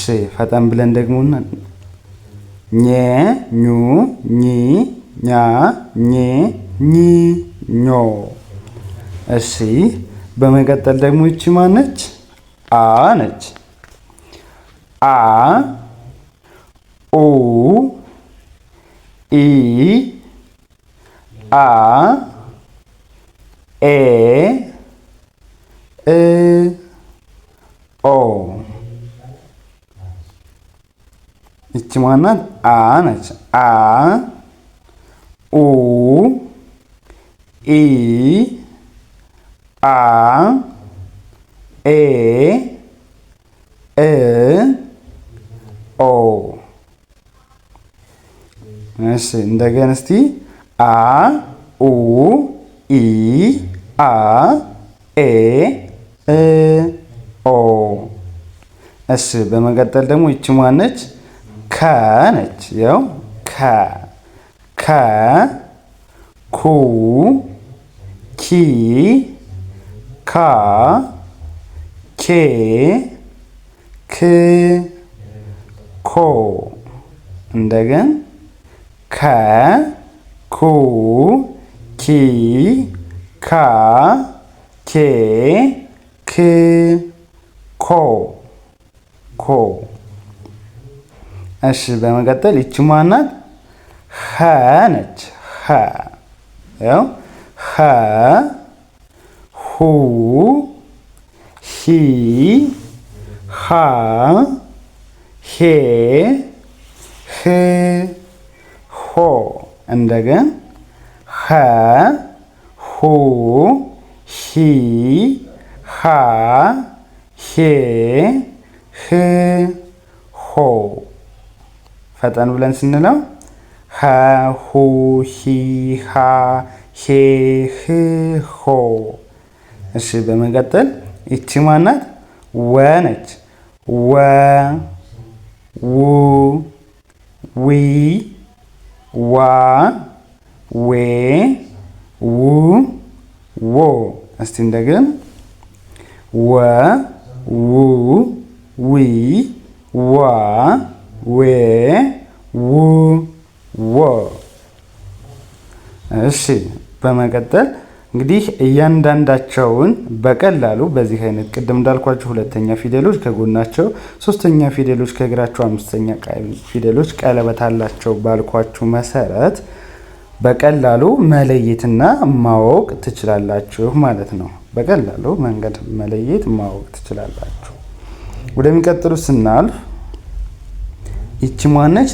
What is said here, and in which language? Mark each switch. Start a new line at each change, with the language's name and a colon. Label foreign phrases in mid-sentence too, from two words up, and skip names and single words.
Amharic: ፈጠን ብለን ደግሞ ኘ ኙ ኚ ኛ ኜ ኚ ኞ እሺ በመቀጠል ደግሞ ይቺ ማነች አ ነች አ ኡ ኢ አ ኤ እ ኦ ይቺ ማናት አ ነች አ ኡ ኢ አ ኤ እ ኦ እሺ እንደገና እስቲ አ ኡ ኢ አ ኤ እ ኦ እሺ በመቀጠል ደግሞ ይቺ ማነች ከ ነች ያው ከ ከ ኩ ኪ ካ ኬ ክ ኮ እንደገን ከ ኩ ኪ ካ ኬ ክ ኮ ኮ እሺ በመቀጠል ይቺ ማናት ኸ ነች ኸ ያው ኸ ሁ ሂ ሃ ሄ ህ ሆ እንደገን ኸ ሁ ሂ ሃ ሄ ሆ። ፈጠን ብለን ስንለው ሀ ሁ ሂ ሃ ሄ ህ ሆ። እሺ በመቀጠል ይቺ ማናት? ወ ነች። ወ ው ዊ ዋ ዌ ው ዎ። እስቲ እንደገና ወ ው ዊ ዋ ዌ ው ዎ። እሺ በመቀጠል እንግዲህ እያንዳንዳቸውን በቀላሉ በዚህ አይነት ቅድም እንዳልኳቸው ሁለተኛ ፊደሎች ከጎናቸው፣ ሶስተኛ ፊደሎች ከእግራቸው፣ አምስተኛ ፊደሎች ቀለበት አላቸው ባልኳችሁ መሰረት በቀላሉ መለየትና ማወቅ ትችላላችሁ ማለት ነው። በቀላሉ መንገድ መለየት ማወቅ ትችላላችሁ። ወደሚቀጥሉት ስናልፍ ይቺ ማነች?